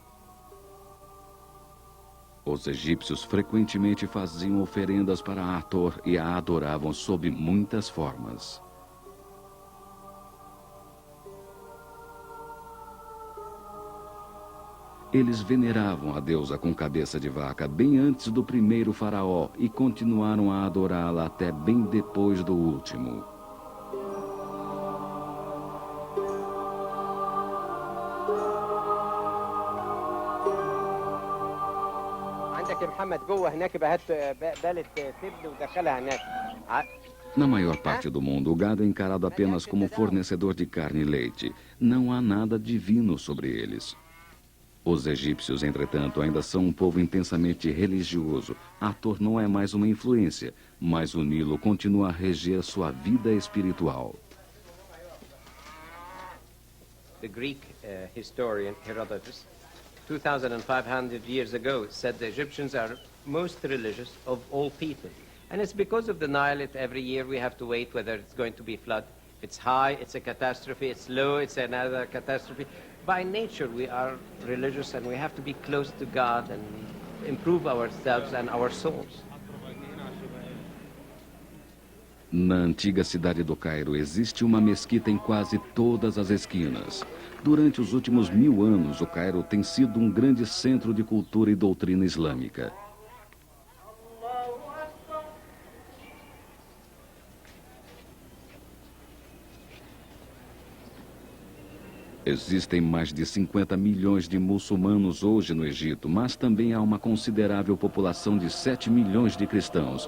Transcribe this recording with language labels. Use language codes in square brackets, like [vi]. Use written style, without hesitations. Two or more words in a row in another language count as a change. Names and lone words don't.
[pt] Os egípcios frequentemente faziam oferendas para Hathor e a adoravam sob muitas formas. Eles veneravam a deusa com cabeça de vaca bem antes do primeiro faraó e continuaram a adorá-la até bem depois do último. [ar] عندك يا محمد جوه هناك بقى هات بالة تبن ودخلها هناك. [pt] Na maior parte do mundo, o gado é encarado apenas como fornecedor de carne e leite. Não há nada divino sobre eles. Os egípcios, entretanto, ainda são um povo intensamente religioso. Hathor não é mais uma influência, mas o Nilo continua a reger sua vida espiritual. [en] The Greek historian Herodotus, 2,500 years ago, said the Egyptians are most religious of all people. And it's because of the Nile that every year we have to wait whether it's going to be flood. If it's high, it's a catastrophe. It's low, it's another catastrophe. By nature, we are religious and we have to be close to God and improve ourselves and our souls. [pt] Na antiga cidade do Cairo, existe uma mesquita em quase todas as esquinas. Durante os últimos 1000 anos, o Cairo tem sido um grande centro de cultura e doutrina islâmica. Existem mais de 50 milhões de muçulmanos hoje no Egito, mas também há uma considerável população de 7 milhões de cristãos.